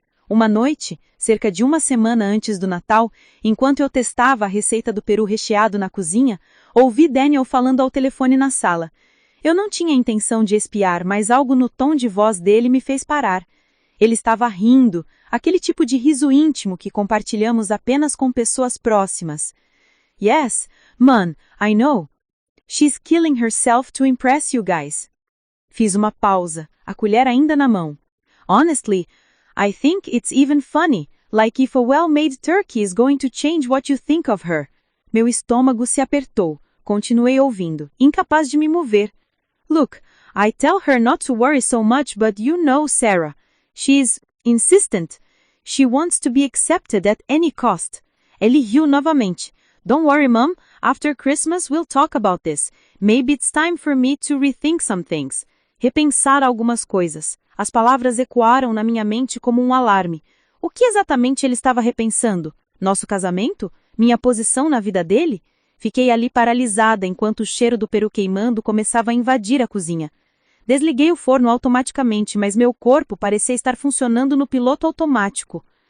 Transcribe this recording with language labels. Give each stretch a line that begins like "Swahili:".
Portuguese: Uma noite, cerca de 1 semana antes do Natal, enquanto eu testava a receita do peru recheado na cozinha, ouvi Daniel falando ao telefone na sala. Eu não tinha intenção de espiar, mas algo no tom de voz dele me fez parar. Ele estava rindo, aquele tipo de riso íntimo que compartilhamos apenas com pessoas próximas.
English: Yes, man, I know. She's killing herself to impress you guys.
Portuguese: Fiz uma pausa, a colher ainda na mão.
English: Honestly, I think it's even funny, like if a well-made turkey is going to change what you think of her.
Portuguese: Meu estômago se apertou. Continuei ouvindo, incapaz de me mover.
English: Look, I tell her not to worry so much, but you know Sarah. She's insistent. She wants to be accepted at any cost.
Portuguese: Ele riu novamente.
English: Don't worry, Mom. After Christmas we'll talk about this. Maybe it's time for me to rethink some things.
Portuguese: Repensar algumas coisas. As palavras ecoaram na minha mente como um alarme. O que exatamente ele estava repensando? Nosso casamento? Minha posição na vida dele? Fiquei ali paralisada enquanto o cheiro do peru queimando começava a invadir a cozinha. Desliguei o forno automaticamente, mas meu corpo parecia estar funcionando no piloto automático.